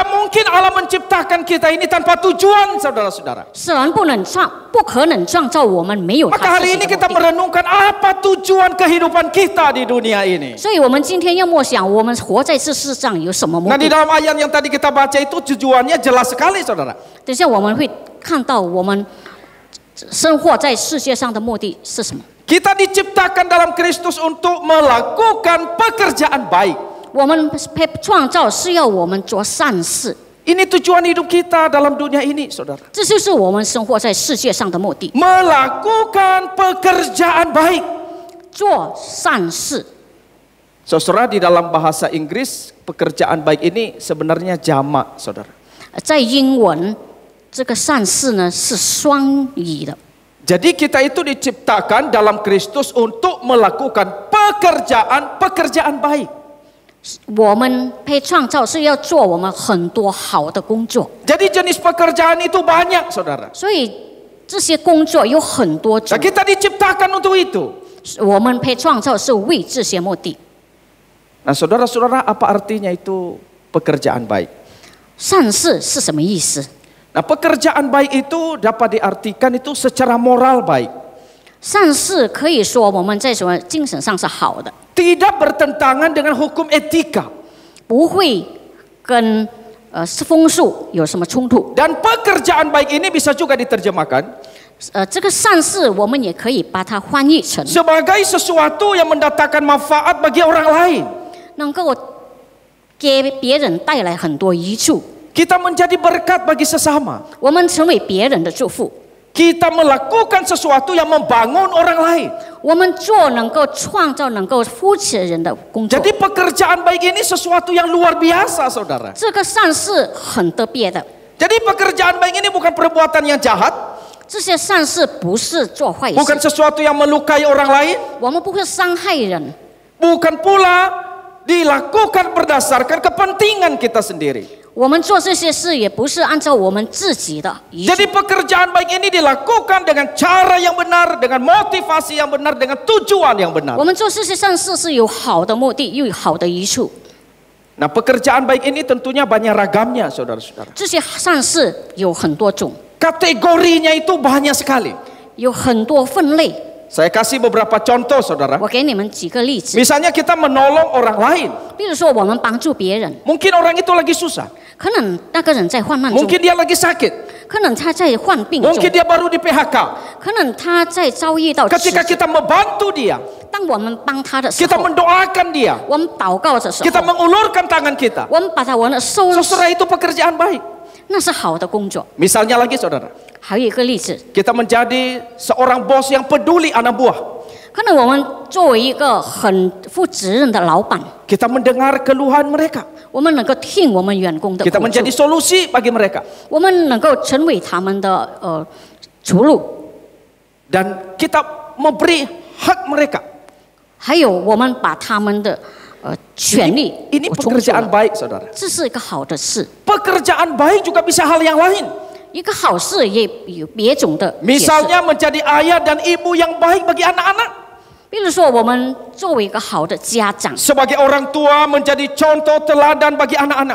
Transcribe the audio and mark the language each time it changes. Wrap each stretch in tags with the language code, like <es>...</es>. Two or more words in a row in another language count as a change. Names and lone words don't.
<id>Tidak mungkin Allah menciptakan kita ini tanpa tujuan, saudara-saudara.</id> <zh>神不可能创造我们没有</zh> <id>Maka</id> <zh>他自</zh> <id>hari</id> <zh>己</zh> <id>ini</id> <zh>的</zh> <id>kita</id> <zh>目的。</zh> <id>merenungkan apa tujuan kehidupan kita di dunia ini.</id> <zh>所以，我们今天要默想，我们活在这世上有什么目</zh> <id>Nah, di</id> <zh>的？</zh> <id>dalam ayat yang tadi kita baca itu tujuannya jelas sekali, saudara.</id> <zh>等一下我们会看到我们生活在世界上的目的是什么。</zh> <id>Kita diciptakan dalam Kristus untuk melakukan pekerjaan baik.</id> <zh>我们被创造是要我们做善事，</zh> <id>Ini tujuan hidup kita dalam dunia ini, saudara.</id> <zh>这就是我们生活在世界上的目的。</zh> <id>Melakukan pekerjaan baik.</id> <zh>做善事，</zh> <id>Saudara, di dalam bahasa Inggris, pekerjaan baik ini sebenarnya jamak, saudara.</id> <zh>在英文这个善事呢是双语的。</zh> <id>Jadi kita itu diciptakan dalam Kristus untuk melakukan pekerjaan baik.</id> <zh>我们被创造是要做我们很多好的工作，</zh> <id>Jadi jenis pekerjaan itu banyak, saudara.</id> <zh>所以这些工作有很多</zh> <id>Nah,</id> <zh>种。</zh> <id>kita diciptakan untuk itu.</id> <zh>我们被创造是为这些目的。</zh> <id>Nah, saudara-saudara, apa artinya itu pekerjaan baik?</id> <zh>善事是什么意思？</zh> <id>Nah, pekerjaan baik itu dapat diartikan itu secara moral baik.</id> <zh>善事可以说我们在什么精神上是好的，</zh> <id>Tidak bertentangan dengan hukum etika.</id> <zh>不会跟风俗有什么冲突。</zh> <id>Dan pekerjaan baik ini bisa juga diterjemahkan</id> <zh>这个善事我们也可以把它翻译成</zh> <id>sebagai sesuatu yang mendatangkan manfaat bagi orang lain.</id> <zh>能够给别人带来很多益处，</zh> <id>Kita menjadi berkat bagi sesama.</id> <zh>我们成为别人的祝福，</zh> <id>Kita melakukan sesuatu yang membangun orang lain.</id> <zh>我们做能够创造、能够扶持人的工作。</zh> <id>Jadi pekerjaan baik ini sesuatu yang luar biasa, saudara.</id> <zh>这个善事很特别的，</zh> <id>Jadi pekerjaan baik ini bukan perbuatan yang jahat,</id> <zh>这些善事不是做坏</zh> <id>bukan</id> <zh>事，</zh> <id>sesuatu yang melukai orang lain,</id> <zh>我们不会伤害人，</zh> <id>bukan pula dilakukan berdasarkan kepentingan kita sendiri.</id> <zh>我们做这些事也不是按照我们自己的意思。</zh> <id>Jadi pekerjaan baik ini dilakukan dengan cara yang benar, dengan motivasi yang benar, dengan tujuan yang benar.</id> <zh>我们做这些善事是有好的目的，又有好的益处。</zh> <id>Nah, pekerjaan baik ini tentunya banyak ragamnya, saudara-saudara.</id> <zh>这些善事有很多种，</zh> <id>Kategorinya itu banyak sekali.</id> <zh>有很多分类。</zh> <id>Saya kasih beberapa contoh, saudara.</id> <zh>我给你们几个例子，</zh> <id>Misalnya kita menolong orang lain.</id> <zh>比如说我们帮助别人，</zh> <id>Mungkin orang itu lagi susah.</id> <zh>可能那个人在患难中，</zh> <id>Mungkin dia lagi sakit.</id> <zh>可能他在患病中，</zh> <id>Mungkin dia baru di PHK.</id> <zh>可能他在遭遇到</zh> <id>Ketika</id> <zh>疾</zh> <id>kita membantu dia,</id> <zh>当我们帮他的时</zh> <id>kita</id> <zh>候，</zh> <id>mendoakan dia,</id> <zh>我们祷告的时</zh> <id>kita</id> <zh>候，</zh> <id>mengulurkan tangan kita.</id> <zh>我们把他我们的收入，</zh> <id>Saudara, itu pekerjaan baik.</id> <zh>那是好的工作。</zh> <id>Misalnya lagi, saudara,</id> <zh>还有一个例子，</zh> <id>kita menjadi seorang bos yang peduli anak buah.</id> <zh>可能我们作为一个很负责任的老板，</zh> <id>Kita mendengar keluhan mereka.</id> <zh>我们能够听我们员工的</zh> <id>Kita</id> <zh>苦</zh> <id>menjadi</id> <zh>楚，</zh> <id>solusi bagi mereka.</id> <zh>我们能够成为他们的出路，</zh> <id>Dan kita memberi hak mereka.</id> <zh>还有我们把他们的权利</zh> <id>Ini</id> <zh>充足</zh> <id>pekerjaan</id> <zh>了，</zh> <id>baik, saudara.</id> <zh>这是一个好的事。</zh> <id>Pekerjaan baik juga bisa hal yang lain.</id> <zh>一个好事也有别种的解释。</zh> <id>Misalnya menjadi ayah dan ibu yang baik bagi anak-anak.</id> <zh>比如说，我们作为一个好的家长，</zh> <id>Sebagai orang tua menjadi contoh teladan bagi anak-anak.</id>